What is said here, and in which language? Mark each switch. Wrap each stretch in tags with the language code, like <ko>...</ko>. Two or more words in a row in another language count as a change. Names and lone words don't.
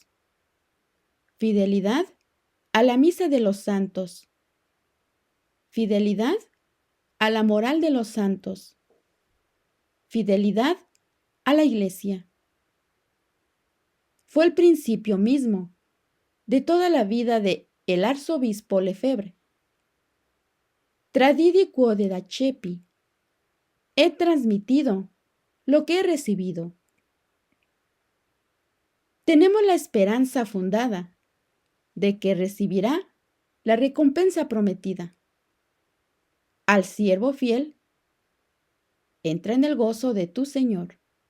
<es>Fidelidad a la misa de los santos. Fidelidad a la moral de los santos. Fidelidad a la Iglesia. Fue el principio mismo de toda la vida de el arzobispo Lefebvre.</es> <la>Tradidi quod accepi.</la> <es>He transmitido lo que he recibido. Tenemos la esperanza fundada de que recibirá la recompensa prometida. Al siervo fiel, entra en el gozo de tu Señor.</es>